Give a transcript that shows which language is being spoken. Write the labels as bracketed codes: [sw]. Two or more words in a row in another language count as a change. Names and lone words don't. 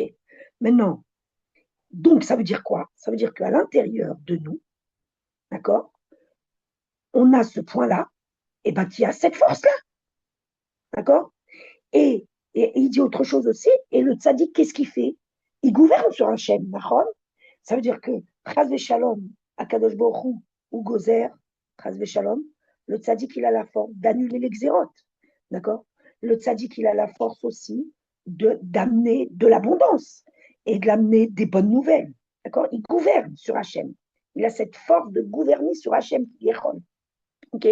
[fr] Maintenant, donc ça veut dire quoi? Ça veut dire qu'à l'intérieur de nous, d'accord, on a ce point-là, et bien qui a cette force-là. D'accord? Et il dit autre chose aussi, et le tzaddik, qu'est-ce qu'il fait? Il gouverne sur Hachem, d'accord? Ça veut dire que, [he] חס ושלום הקדוש ברוך הוא גוזר חס ושלום, [fr] le tzaddik, il a la force d'annuler les xérotes, d'accord? Le tzaddik, il a la force aussi d'amener de l'abondance et de l'amener des bonnes nouvelles, d'accord? Il gouverne sur Hachem. Il a cette force de gouverner sur Hachem, ok?